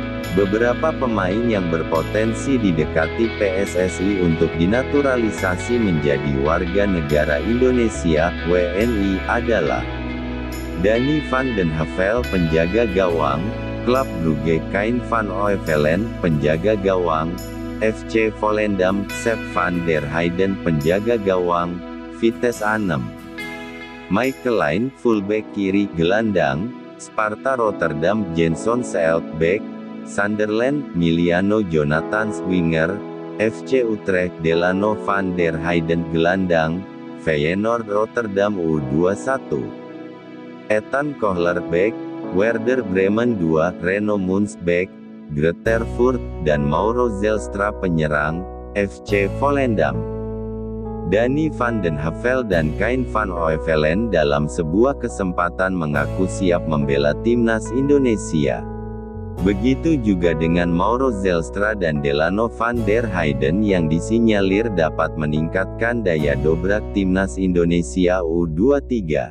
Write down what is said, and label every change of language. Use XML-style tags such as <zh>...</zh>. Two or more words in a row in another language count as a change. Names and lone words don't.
<id>Beberapa pemain yang berpotensi didekati PSSI untuk dinaturalisasi menjadi warga negara Indonesia (WNI) adalah Danny van den Havel, penjaga gawang, Klub Brugge; Kain van Oevelen, penjaga gawang, FC Volendam; Sepp van der Heijden, penjaga gawang, Vitesse Arnhem; Michael Line, fullback kiri, gelandang, Sparta Rotterdam; Jenson Seelt, bek, Sunderland; Miliano Jonathans, winger, FC Utrecht; Delano van der Heijden, gelandang, Feyenoord Rotterdam U21; Ethan Kohler, bek, Werder Bremen 2, Reno Mons, bek, Greuther Fürth; dan Mauro Zelstra, penyerang, FC Volendam. Danny van den Havel dan Kain van Oevelen dalam sebuah kesempatan mengaku siap membela timnas Indonesia. Begitu juga dengan Mauro Zelstra dan Delano van der Heijden yang disinyalir dapat meningkatkan daya dobrak timnas Indonesia U23.</id>